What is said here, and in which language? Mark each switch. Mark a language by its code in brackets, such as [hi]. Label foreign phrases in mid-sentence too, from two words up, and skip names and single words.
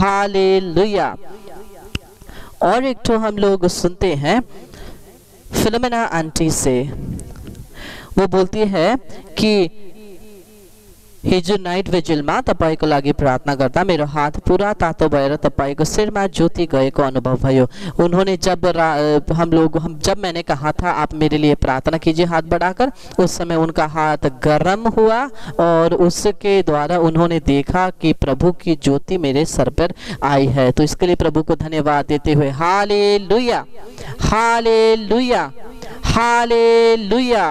[hi] और एक तो हम लोग सुनते हैं फिलोमेना आंटी से। वो बोलती है कि [ne] हिजो [en] night vigilमा [ne] तपाईँको लागि प्रार्थना गर्दा मेरो हात पूरा तातो भएर तपाईँको सिरमा ज्योति गएको अनुभव भयो। [hi] उन्होंने जब मैंने कहा था आप मेरे लिए प्रार्थना कीजिए हाथ बढ़ाकर, उस समय उनका हाथ गर्म हुआ और उसके द्वारा उन्होंने देखा कि प्रभु की ज्योति मेरे सर पर आई है। तो इसके लिए प्रभु को धन्यवाद देते हुए हालेलुया, हालेलुया, हालेलुया।